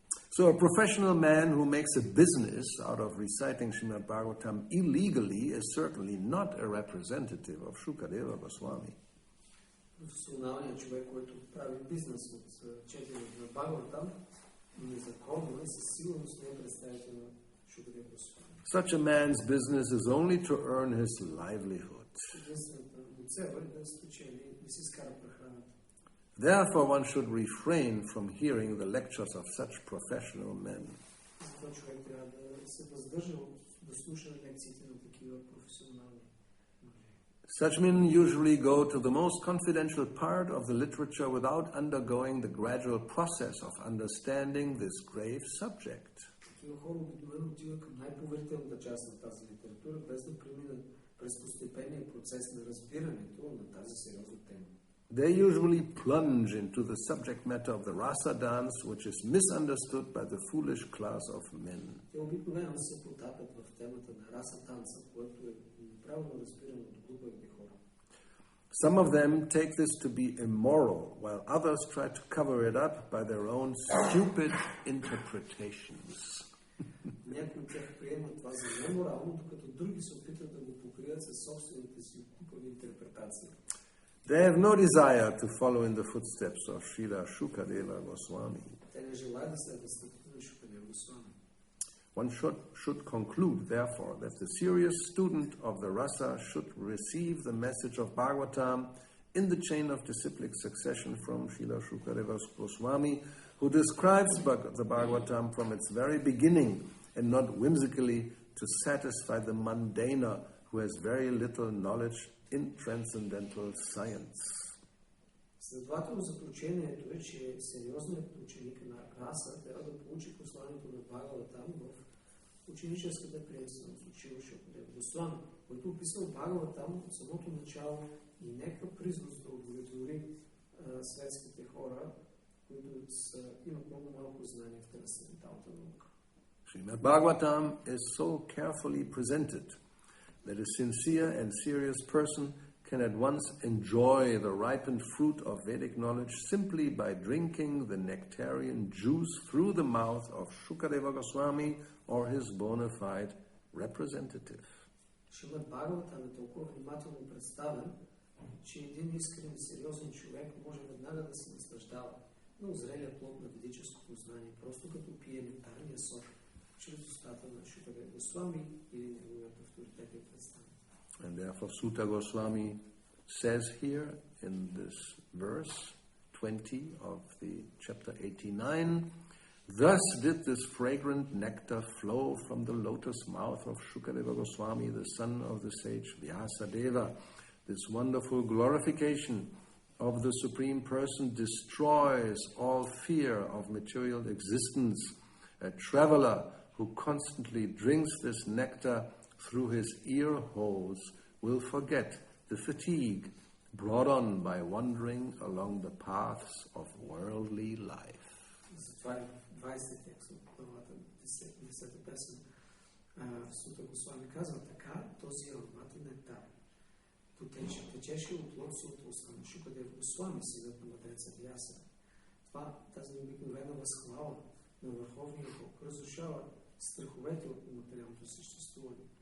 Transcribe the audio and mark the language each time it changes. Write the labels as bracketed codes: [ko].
[en] So a professional man who makes a business out of reciting Srimad Bhagavatam illegally is certainly not a representative of Shukadeva Goswami. [bg] Професионалният човек, който прави бизнес от четенето на Бхагаватам, незаконно и със сигурност не е представител на Шукадева Госвами. [en] Such a man's business is only to earn his livelihood. [bg] Единствената му цел е да спечели и си изкара прехраната. [en] Therefore, one should refrain from hearing the lectures of such professional men. [bg] Затова човек трябва да се въздържа да слуша лекциите на такива професионални. [en] Such men usually go to the most confidential part of the literature without undergoing the gradual process of understanding this grave subject. [bg] Такива хора обикновено отиват към най-поверителната част на тази литература, без да преминат през постепенния процес на разбирането на тази сериозна тема. [en] They usually plunge into the subject matter of the rasa dance, which is misunderstood by the foolish class of men. [bg] Те обикновено се потапят в темата на раса танца, което е неправилно разбирано от глупавите хора. [en] Some of them take this to be immoral, while others try to cover it up by their own stupid interpretations. [bg] Някои от тях приемат това за неморално, докато други се опитват да го покрият със собствените си глупави интерпретации. [en] They have no desire to follow in the footsteps of Srila Shukadeva Goswami. [bg] Те не желаят да следват стъпките на Шукадева Госвами. [en] One should conclude, therefore, that the serious student of the rasa should receive the message of Bhagavatam in the chain of disciplic succession from Srila Shukadeva Goswami, who describes the Bhagavatam from its very beginning, and not whimsically to satisfy the mundaner who has very little knowledge in transcendental science. [bg] Следователно заключението е, че сериозният ученик на раса трябва да получи посланието на Бхагаватам в ученическата приемственост от Шрила Шукадева Госвами, който описал Бхагаватам от самото начало и нека признос да удовлетвори светските хора, които имат много малко знание в трансценденталната наука. [en] Srimad Bhagavatam is so carefully presented that a sincere and serious person can at once enjoy the ripened fruit of Vedic knowledge simply by drinking the nectarian juice through the mouth of Shukadeva Goswami or his bona fide representative. [bg] Шримад Бхагаватам е толкова внимателно представен, че един искрен и сериозен човек може веднага да се наслаждава на озрелия плод на ведическото знание, просто като пие нектарния сок чрез устата на Шукадева Госвами или неговият авторитетен представител. [en] And therefore Sutta Goswami says here in this verse 20 of the chapter 89, thus did this fragrant nectar flow from the lotus mouth of Shukadeva Goswami, the son of the sage Vyasadeva. This wonderful glorification of the Supreme Person destroys all fear of material existence. A traveler who constantly drinks this nectar through his ear holes will forget the fatigue brought on by wandering along the paths of worldly life. [bg] Затова 20 текст от главата 10 песен. Сута Госвами казва така, този ароматен нектар течеше от лотосовата уста на Шукадева Госвами, синът на мъдреца Вяса. Тази необикновена възхвала на Върховния Бог разрушава страховете от материалното съществуване.